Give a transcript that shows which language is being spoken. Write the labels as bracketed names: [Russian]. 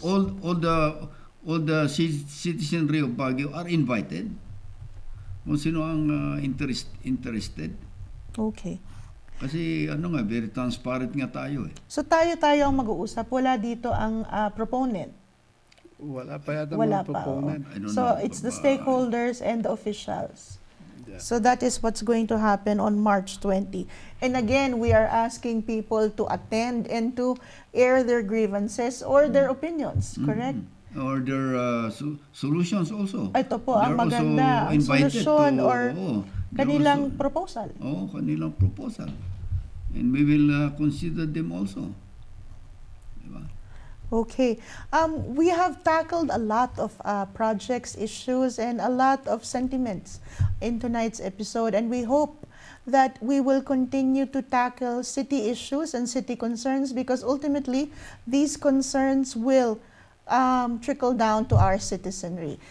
[English] All the citizenry of Baguio are invited. [Filipino] Kung sino ang interested. [English] Okay. [Filipino] Kasi [English] very transparent [Filipino] nga tayo eh. So tayo ang mag-uusap. Wala dito ang proponent. Wala pa yata Wala mga pa. proponent. [English] So it's the stakeholders and the officials. Yeah. So that is what's going to happen on March 20. And again, we are asking people to attend and to air their grievances or their opinions, correct? Or their solutions also. [Filipino] Ito po ang maganda, ang solusyon or kanilang proposal. Kanilang proposal. [English] And we will consider them also. [Filipino] Diba? [English] Okay. We have tackled a lot of projects, issues, and a lot of sentiments in tonight's episode, and we hope that we will continue to tackle city issues and city concerns because ultimately these concerns will trickle down to our citizenry.